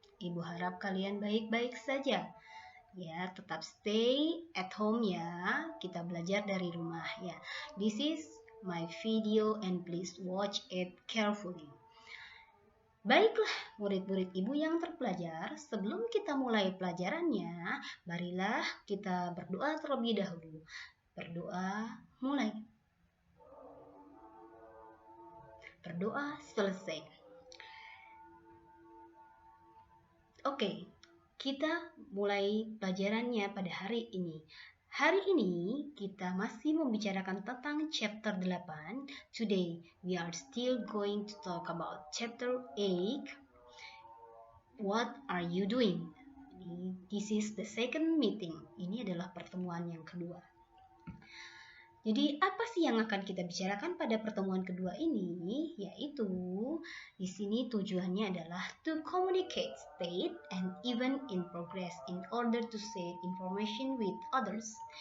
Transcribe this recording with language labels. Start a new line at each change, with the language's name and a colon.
Indonesian: Ibu harap kalian baik-baik saja. Ya, tetap
English: stay at home
Indonesian: ya. Kita belajar dari rumah ya.
English: This is my video and please watch it carefully.
Indonesian: Baiklah, murid-murid ibu yang terpelajar, sebelum kita mulai pelajarannya, marilah kita berdoa terlebih dahulu. Berdoa mulai. Berdoa selesai. Oke, kita mulai pelajarannya pada hari ini. Hari ini kita masih membicarakan tentang chapter 8.
English: Today we are still going to talk about chapter 8. What are you doing? This is the second meeting.
Indonesian: Ini adalah pertemuan yang kedua. Jadi apa sih yang akan kita bicarakan pada pertemuan kedua ini? Yaitu di sini tujuannya adalah
English: to communicate state and even in progress in order to share information with others.